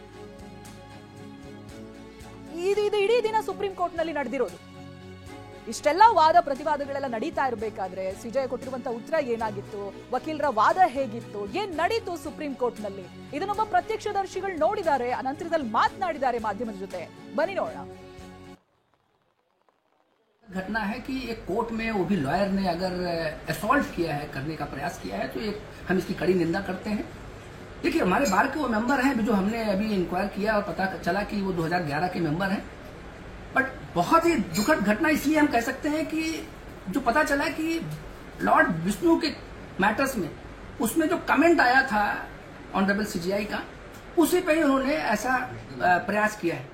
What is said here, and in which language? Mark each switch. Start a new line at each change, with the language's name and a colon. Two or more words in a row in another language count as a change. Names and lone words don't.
Kannada: ಇದು ಇಡೀ ದಿನ ಸುಪ್ರೀಂ ಕೋರ್ಟ್ ನಲ್ಲಿ ನಡೆದಿರೋದು. ಇಷ್ಟೆಲ್ಲ ವಾದ ಪ್ರತಿವಾದಗಳೆಲ್ಲ ನಡೀತಾ ಇರಬೇಕಾದ್ರೆ ಸಿಜೆಐ ಕೊಟ್ಟಿರುವಂತಹ ಉತ್ತರ ಏನಾಗಿತ್ತು, ವಕೀಲರ ವಾದ ಹೇಗಿತ್ತು, ಏನ್ ನಡೀತು ಸುಪ್ರೀಂ ಕೋರ್ಟ್ ನಲ್ಲಿ, ಇದನ್ನೊಬ್ಬ ಪ್ರತ್ಯಕ್ಷದರ್ಶಿಗಳು ನೋಡಿದ್ದಾರೆ, ಅನಂತರದಲ್ಲಿ ಮಾತನಾಡಿದ್ದಾರೆ ಮಾಧ್ಯಮದ ಜೊತೆ. ಬನ್ನಿ ನೋಡೋಣ.
Hindi: घटना है कि एक कोर्ट में वो भी लॉयर ने अगर असॉल्ट किया है, करने का प्रयास किया है, तो हम इसकी कड़ी निंदा करते हैं। देखिए, हमारे बार के वो मेंबर हैं जो हमने अभी इंक्वायर किया और पता चला कि वो 2011 के मेंबर हैं। बट बहुत ही दुखद घटना इसलिए हम कह सकते हैं कि जो पता चला कि लॉर्ड विष्णु के मैटर्स में उसमें जो कमेंट आया था
English: honorable CJI
Hindi: का, उसी पे ही उन्होंने ऐसा प्रयास किया है।